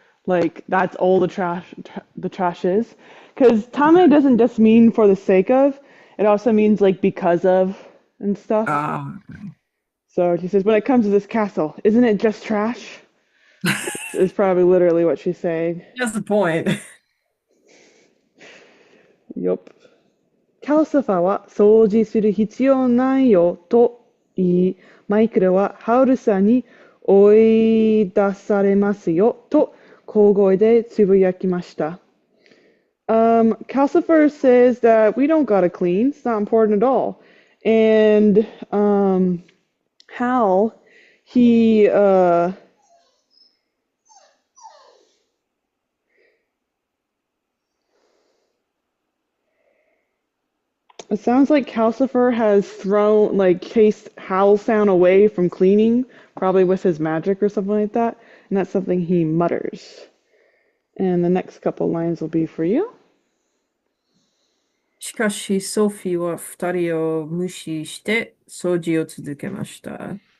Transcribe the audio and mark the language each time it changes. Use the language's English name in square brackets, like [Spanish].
[English] Like that's all the trash is. Because tame doesn't just mean for the sake of, it also means like because of and stuff. Okay. So he says, when it comes to this castle, isn't it just trash? Is probably literally what she's saying. That's the point. Yup. [Japanese] キャルサファは掃除する必要ないよと言い、マイクルはハウルさんに追い出されますよと小声でつぶやきました。 [English] Calcifer says that we don't gotta clean. It's not important at all. And Hal, he it sounds like Calcifer has thrown like chased howl sound away from cleaning, probably with his magic or something like that. And that's something he mutters. And the next couple lines will be for you. [Japanese] しかし、ソフィーは二人を無視して掃除を続けました。